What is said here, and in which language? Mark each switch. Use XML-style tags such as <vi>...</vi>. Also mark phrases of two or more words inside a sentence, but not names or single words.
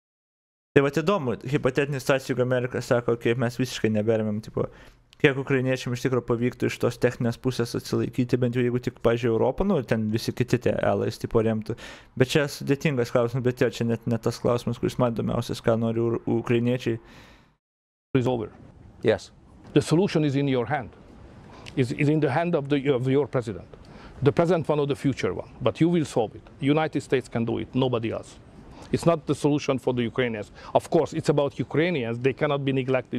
<lt>Tai įdomu, hipotetinį situaciją, jeigu Amerika sako, mes visiškai neberėmėm, tipo, kiek ukrainiečiam iš tikrųjų pavyktų iš tos techninės pusės atsilaikyti, bent jau jeigu tik, pažiūrėjau, Europą, ten visi kiti tie alais tipo remtų. Bet čia sudėtingas klausimas, bet čia net tas klausimas, kuris man įdomiausias, ką nori ukrainiečiai.</lt> <en>Is over. Yes. The solution is in your hand. Is in the hand of your president. The president one or the future one, but you will solve it. United States can do it, nobody else. It's not the solution for the Ukrainians. Of course, it's about Ukrainians. They cannot be neglected.</en>